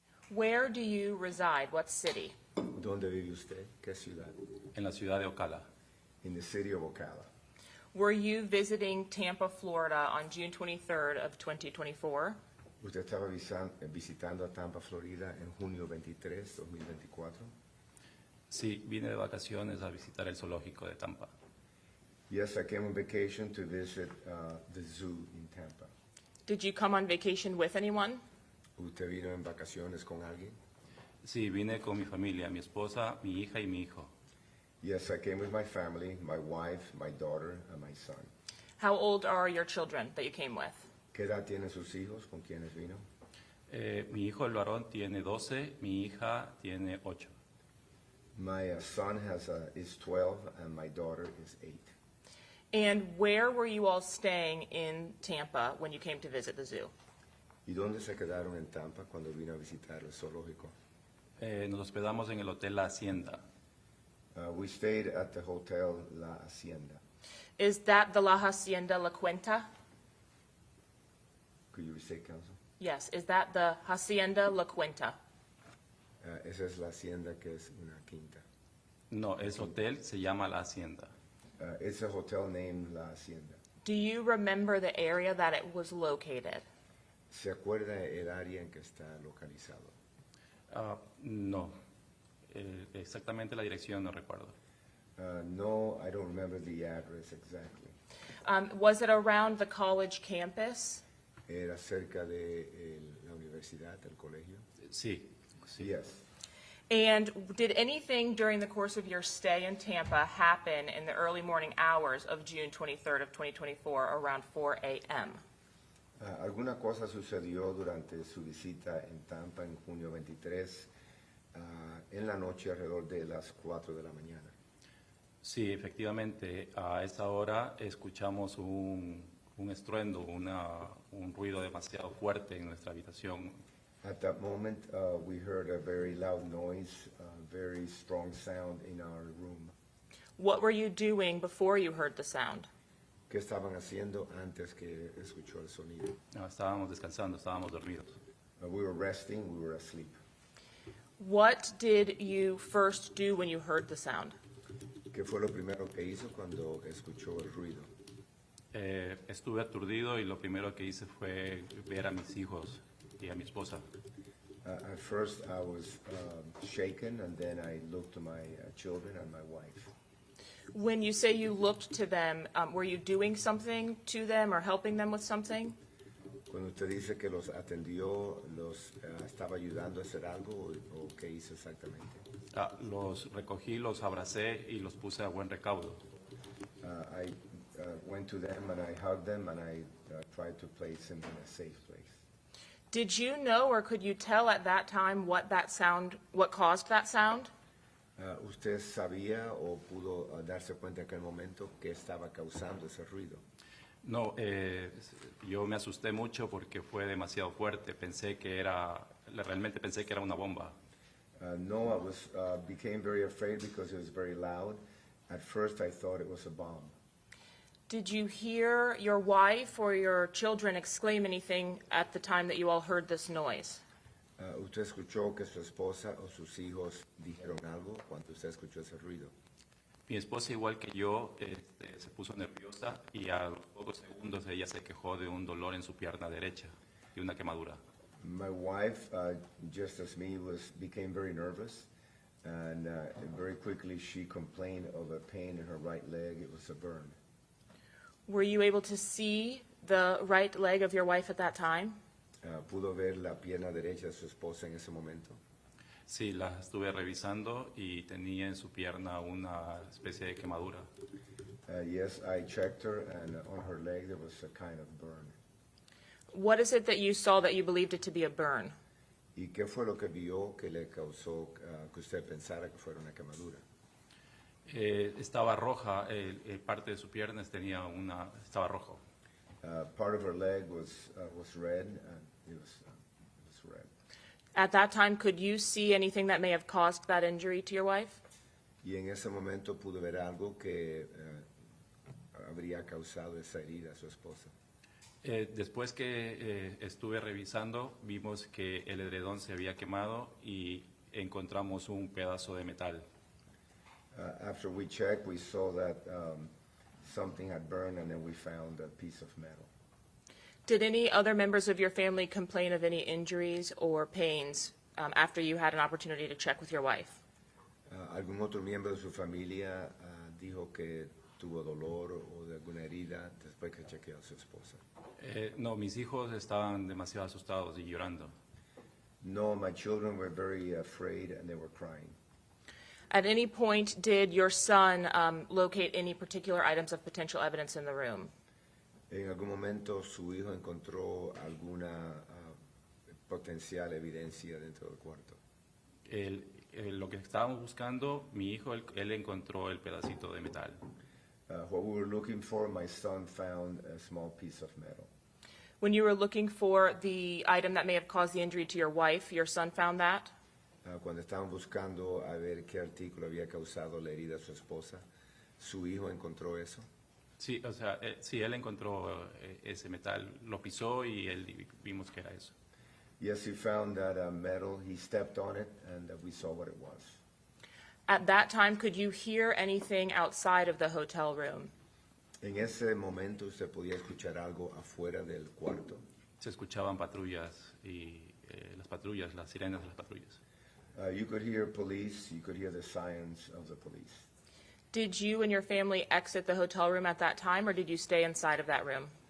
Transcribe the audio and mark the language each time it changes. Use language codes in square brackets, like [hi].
[en] Where do you reside? What city? [es] ¿Dónde vive usted? ¿Qué ciudad? En la ciudad de Ocala. [en] In the city of Ocala. Were you visiting Tampa, Florida on June 23rd of 2024? [es] ¿Usted estaba visitando a Tampa, Florida en junio 23, 2024? Sí, vine de vacaciones a visitar el zoológico de Tampa. [en] Yes, I came on vacation to visit the zoo in Tampa. Did you come on vacation with anyone? [es] ¿Usted vino en vacaciones con alguien? Sí, vine con mi familia, mi esposa, mi hija y mi hijo. [en] Yes, I came with my family, my wife, my daughter, and my son. How old are your children that you came with? [es] ¿Qué edad tienen sus hijos? ¿Con quiénes vino? Mi hijo, el varón, tiene 12, mi hija tiene 8. [en] My son is 12 and my daughter is 8. And where were you all staying in Tampa when you came to visit the zoo? [es] ¿Y dónde se quedaron en Tampa cuando vino a visitar el zoológico? Nos hospedamos en el Hotel La Hacienda. [en] We stayed at the Hotel La Hacienda. Is that the La Hacienda La Quinta? Could you restate, Counsel? Yes, is that the Hacienda La Quinta? [es] Esa es la hacienda que es una quinta. No, es hotel, se llama La Hacienda. [en] It's a hotel named La Hacienda. Do you remember the area that it was located? [es] ¿Se acuerda el área en que está localizado? No, exactamente la dirección no recuerdo. [en] No, I don't remember the address exactly. Was it around the college campus? [es] Era cerca de la universidad, el colegio. Sí, sí. [en] Yes. And did anything during the course of your stay in Tampa happen in the early morning hours of June 23rd of 2024 around 4 a.m.? [es] ¿Alguna cosa sucedió durante su visita en Tampa en junio 23 en la noche alrededor de las 4 de la mañana? Sí, efectivamente, a esa hora escuchamos un estruendo, un ruido demasiado fuerte en nuestra habitación. [en] At that moment, we heard a very loud noise, very strong sound in our room. What were you doing before you heard the sound? [es] ¿Qué estaban haciendo antes que escuchó el sonido? No, estábamos descansando, estábamos dormidos. [en] We were resting, we were asleep. What did you first do when you heard the sound? [es] ¿Qué fue lo primero que hizo cuando escuchó el ruido? Estuve aturdido y lo primero que hice fue ver a mis hijos y a mi esposa. [en] At first, I was shaken, and then I looked to my children and my wife. When you say you looked to them, were you doing something to them or helping them with something? [es] Cuando usted dice que los atendió, ¿los estaba ayudando a hacer algo o qué hizo exactamente? Los recogí, los abracé y los puse a buen recaudo. [en] I went to them and I hugged them and I tried to place them in a safe place. Did you know or could you tell at that time what caused that sound? [es] ¿Usted sabía o pudo darse cuenta en aquel momento que estaba causando ese ruido? No, yo me asusté mucho porque fue demasiado fuerte. Realmente pensé que era una bomba. [en] No, I became very afraid because it was very loud. At first I thought it was a bomb. Did you hear your wife or your children exclaim anything at the time that you all heard this noise? [es] ¿Usted escuchó que su esposa o sus hijos dijeron algo cuando usted escuchó ese ruido? Mi esposa, igual que yo, se puso nerviosa y a los pocos segundos ella se quejó de un dolor en su pierna derecha y una quemadura. [en] My wife, just as me, became very nervous, and very quickly she complained of a pain in her right leg. It was a burn. Were you able to see the right leg of your wife at that time? [es] ¿Pudo ver la pierna derecha de su esposa en ese momento? Sí, la estuve revisando y tenía en su pierna una especie de quemadura. [en] Yes, I checked her, and on her leg there was a kind of burn. What is it that you saw that you believed it to be a burn? [es] ¿Y qué fue lo que vio que le causó que usted pensara que fuera una quemadura? Estaba roja, parte de su pierna estaba rojo. [en] Part of her leg was red, and it was red. At that time, could you see anything that may have caused that injury to your wife? [es] Y en ese momento pudo ver algo que habría causado esa herida a su esposa. Después que estuve revisando, vimos que el edredón se había quemado y encontramos un pedazo de metal. [en] After we checked, we saw that something had burned, and then we found a piece of metal. Did any other members of your family complain of any injuries or pains after you had an opportunity to check with your wife? [es] ¿Algún otro miembro de su familia dijo que tuvo dolor o de alguna herida después que chequeó a su esposa? No, mis hijos estaban demasiado asustados y llorando. [en] No, my children were very afraid and they were crying. At any point, did your son locate any particular items of potential evidence in the room? [es] En algún momento su hijo encontró alguna potencial evidencia dentro del cuarto. Lo que estábamos buscando, mi hijo, él encontró el pedacito de metal. [en] What we were looking for, my son found a small piece of metal. When you were looking for the item that may have caused the injury to your wife, your son found that? [es] Cuando estaban buscando a ver qué artículo había causado la herida a su esposa, ¿su hijo encontró eso? Sí, o sea, sí, él encontró ese metal, lo pisó y vimos que era eso. [en] Yes, he found that metal. He stepped on it, and we saw what it was. At that time, could you hear anything outside of the hotel room? [es] En ese momento, ¿usted podía escuchar algo afuera del cuarto? Se escuchaban patrullas y las sirenas de las patrullas. [en] You could hear police. You could hear the sirens of the police. Did you and your family exit the hotel room at that time, or did you stay inside of that room?